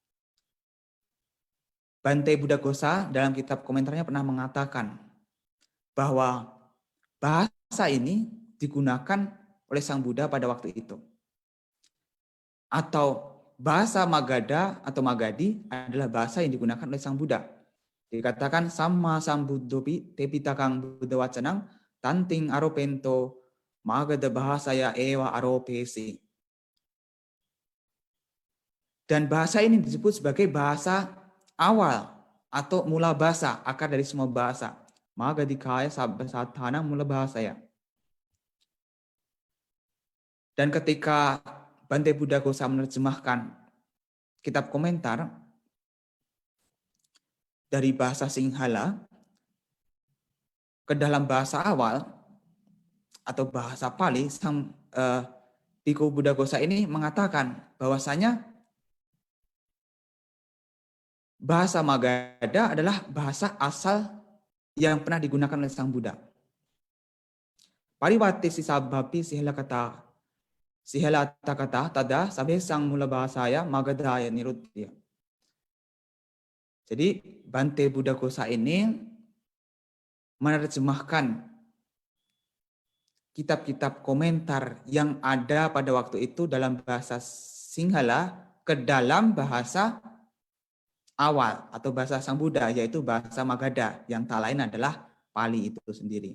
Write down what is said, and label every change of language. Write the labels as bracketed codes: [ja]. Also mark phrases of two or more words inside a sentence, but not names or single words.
[id] Bante Buddhaghosa dalam kitab komentarnya pernah mengatakan bahwa bahasa ini digunakan oleh Sang Buddha pada waktu itu. Atau bahasa Magadha atau Magadhi adalah bahasa yang digunakan oleh Sang Buddha. [pi] Dikatakan sama sambuddhopi tepitakang buddha wacanang tanting aropento magada bahasaya ewa aropesi. [id] Dan bahasa ini disebut sebagai bahasa awal atau mula bahasa, akar dari semua bahasa. [pi] Magadikaya sabbasathana mula bahasa ya. [id] Dan ketika Bante Buddhagosa menerjemahkan kitab komentar dari bahasa Sinhala ke dalam bahasa awal atau bahasa Pali, sang Bhikkhu Buddhagosa ini mengatakan bahwasanya bahasa Magadha adalah bahasa asal yang pernah digunakan oleh Sang Buddha. [pi] Pariwati sisabhapi sihala kata tada sabe sang mula bahasaya Magadhaya niruddhya. [id] Jadi Bante Buddhagosa ini menerjemahkan kitab-kitab komentar yang ada pada waktu itu dalam bahasa Sinhala ke dalam bahasa awal atau bahasa Sang Buddha, yaitu bahasa Magadha, yang tak lain adalah Pali itu sendiri.